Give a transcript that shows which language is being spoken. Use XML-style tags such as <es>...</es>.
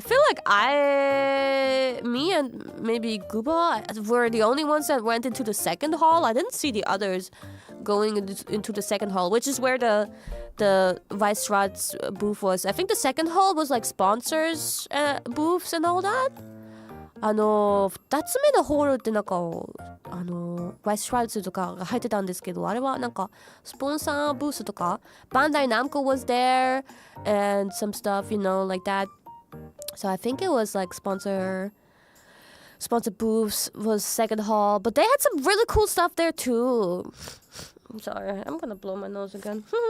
<en>I feel like me and maybe Guba were the only ones that went into the second hall. I didn't see the others going into the second hall, which is where the Vice-Rod's booth was. I think the second hall was like sponsors booths and all that.</en> <ja>2つ目のホールってなんかバイス・シュワルツとかが入ってたんですけど、あれはなんかスポンサーブースとか、</ja> <en>Bandai Namco was there and some stuff, like that. So I think it was like sponsor booths was second hall, but they had some really cool stuff there too. I'm sorry, I'm gonna blow my nose again.</en>